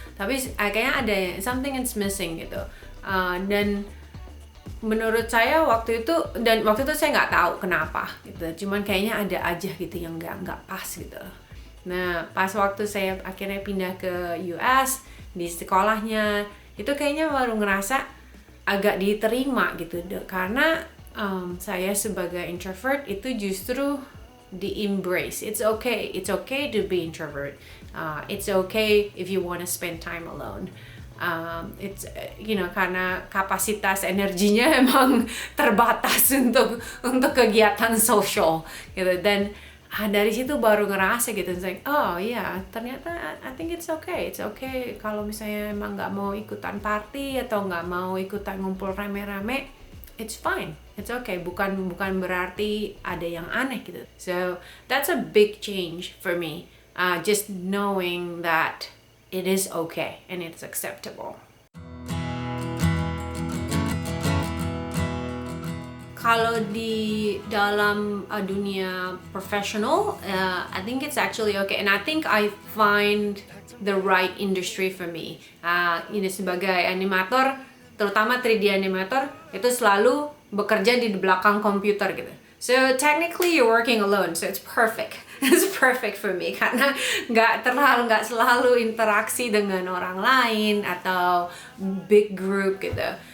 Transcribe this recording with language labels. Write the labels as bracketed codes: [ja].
[id] Tapi kayaknya ada [en] something is missing [id] gitu. Dan menurut saya waktu itu saya nggak tahu kenapa gitu, cuman kayaknya ada aja gitu yang nggak pas gitu. Nah pas waktu saya akhirnya pindah ke US di sekolahnya, itu kayaknya baru ngerasa agak diterima gitu, karena saya sebagai introvert itu justru di embrace. [en] It's okay to be introvert. It's okay if you want to spend time alone. [id] It's karena kapasitas energinya emang terbatas untuk kegiatan sosial gitu. Dan dari situ baru ngerasa gitu, like, oh yeah, ternyata [en] I think it's okay [id] kalau misalnya emang nggak mau ikutan party atau nggak mau ikutan ngumpul rame-rame, [en] it's fine, it's okay, [id] bukan berarti ada yang aneh gitu. [en] So that's a big change for me, just knowing that it is okay and it's acceptable. [id] Kalau di dalam dunia professional, [en] I think it's actually okay, and I think I find the right industry for me. [id] Sebagai animator, terutama 3D animator, itu selalu bekerja di belakang komputer gitu. [en] So technically you're working alone, so it's perfect. It's perfect for me [id] karena nggak selalu interaksi dengan orang lain atau big group gitu.